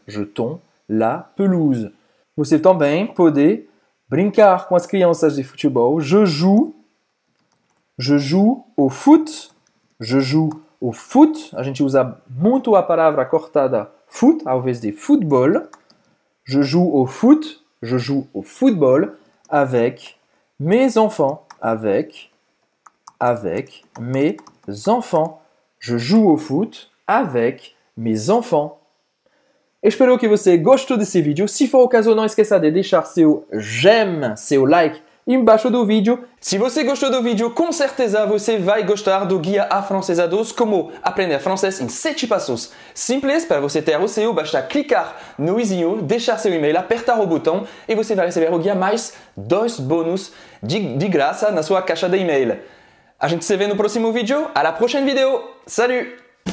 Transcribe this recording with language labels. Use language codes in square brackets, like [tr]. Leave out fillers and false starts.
[pt] Jeton la pelouse. Você também pode brincar com as crianças de futebol. [fr] Je joue au foot. Je joue au foot. [pt] A gente usa muito a palavra cortada foot ao invés de futebol. [fr] Je joue au foot. Je joue au football avec mes enfants. Avec mes enfants. Je joue au foot avec mes enfants. [pt] Espero que você gostou desse vídeo. Se for o caso, não esqueça de deixar seu j'aime, seu like embaixo do vídeo. Se você gostou do vídeo, com certeza você vai gostar do Guia Afrancesados, como aprender francês em 7 passos simples. Para você ter o seu, basta clicar no izinho, deixar seu e-mail, apertar o botão e você vai receber o guia mais 2 bônus de graça na sua caixa de e-mail. A gente se vê no próximo vídeo. [fr] À la prochaine vidéo. Salut!